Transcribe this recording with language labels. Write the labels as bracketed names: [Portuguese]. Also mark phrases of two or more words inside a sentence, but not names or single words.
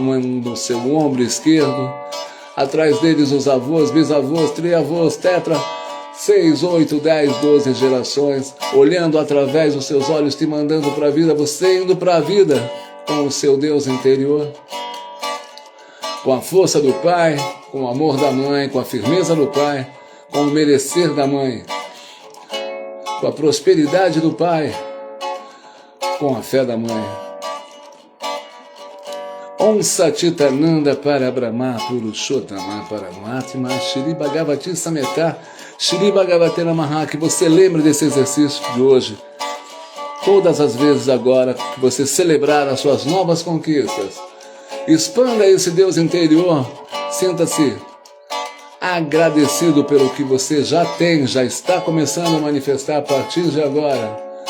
[Portuguese] mão no seu ombro esquerdo, atrás deles os avós, bisavós, triavós, tetra, 6, 8, 10, 12 gerações, olhando através dos seus olhos, te mandando para a vida, você indo para a vida com o seu Deus interior, com a força do pai, com o amor da mãe, com a firmeza do pai, com o merecer da mãe, com a prosperidade do pai, com a fé da mãe. [Sanskrit] ॐ सच्चिदानन्द परब्रह्म पुरुषोत्तम परमात्मा श्री भगवती समेत श्री भगवते नमः. [Portuguese] Que você lembre desse exercício de hoje, todas as vezes agora que você celebrar as suas novas conquistas. Expanda esse Deus interior, sinta-se agradecido pelo que você já tem, já está começando a manifestar a partir de agora.